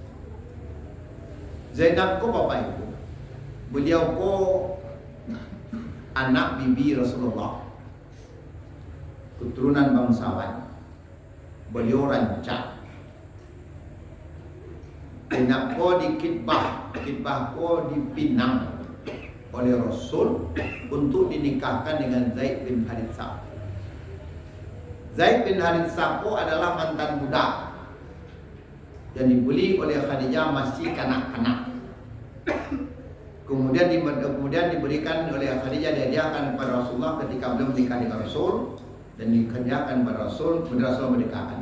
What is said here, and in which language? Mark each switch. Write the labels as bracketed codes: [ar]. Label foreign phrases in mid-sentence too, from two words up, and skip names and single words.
[id] Zainab ko Bapak Ibu. Beliau ko anak bibi Rasulullah. Keturunan bangsawan. Beliau rancak. Zainab ko di Kitbah ko dipinang oleh Rasul untuk dinikahkan dengan Zaid bin Haritsah. Zaid bin Haritsah adalah mantan budak yang dibeli oleh Khadijah masih kanak-kanak. Kemudian diberikan oleh Khadijah, dihadiahkan kepada Rasulullah ketika beliau menikah dengan Rasul dan dihadiahkan kepada Rasul, kemudian Rasul menikahkan.